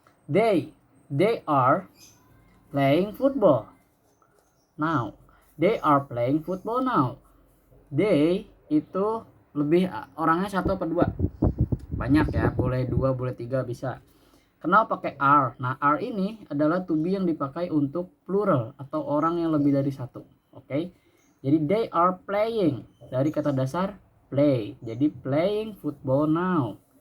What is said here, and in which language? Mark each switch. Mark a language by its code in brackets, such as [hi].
[en] They are playing football now. They are playing football now. [id] They itu lebih orangnya satu apa dua? Banyak ya, boleh dua, boleh tiga, bisa. Kenapa pakai are? Nah, are ini adalah to be yang dipakai untuk plural atau orang yang lebih dari satu. Oke. Jadi [en] they are playing [id] dari kata dasar play. [en] Jadi playing football now.